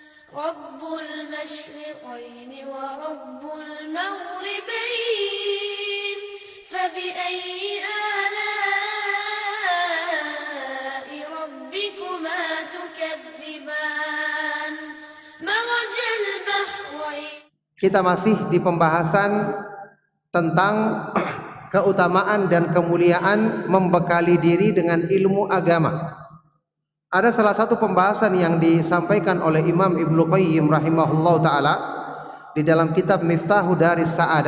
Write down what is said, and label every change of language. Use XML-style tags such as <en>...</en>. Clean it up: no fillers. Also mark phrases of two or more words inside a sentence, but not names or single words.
<ar>رب المشرقين ورب المغربين فبأي آلاء ربكما تكذبان مرج البحرين.</ar> <id>Kita masih di pembahasan tentang keutamaan dan kemuliaan membekali diri dengan ilmu agama. Ada salah satu pembahasan yang disampaikan oleh Imam Ibnu Qayyim</id> <ar>رحمه الله تعالى</ar> <id>di dalam kitab Miftahu Daris Sa'adah.</id>